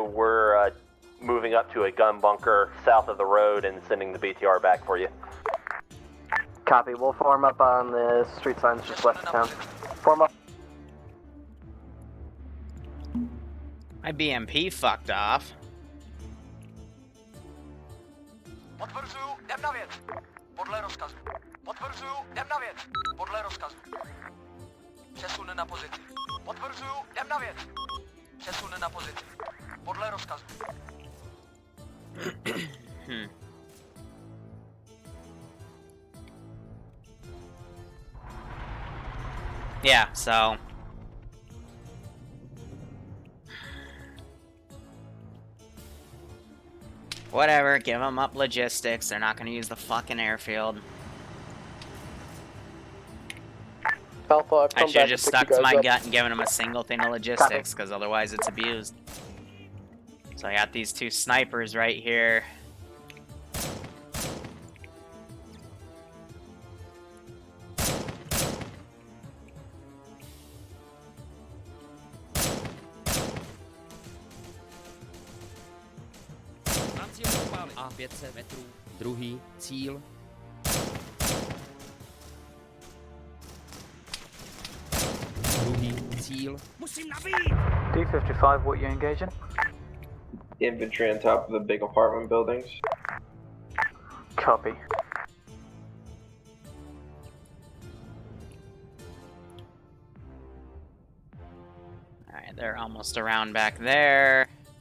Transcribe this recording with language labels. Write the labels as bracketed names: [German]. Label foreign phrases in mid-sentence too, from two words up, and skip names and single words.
[English] We're moving up to a gun bunker south of the road and sending the BTR back for you. Copy. We'll form up on the street signs just west of town. Form up. My BMP fucked off. [Czech] Potvrzuju, jdem na věc. Podle rozkazu. Potvrzuju, jdem na věc. Podle rozkazu. Přesun na pozici. Potvrzuju, jdem na věc. Přesun na pozici. Podle rozkazu. [English] Yeah, so whatever, give them up logistics. They're not going to use the fucking airfield. Alpha, I've I come should back have just to pick stuck you to guys my up. gut and given them a single thing of logistics, because otherwise it's abused. So I got these two snipers right here. [Czech] A 500 metrů, druhý cíl. Druhý cíl. Musím nabít! [English] D55, what you engaging? Infantry on top of the big apartment buildings. Copy. Alright, they're almost around back there.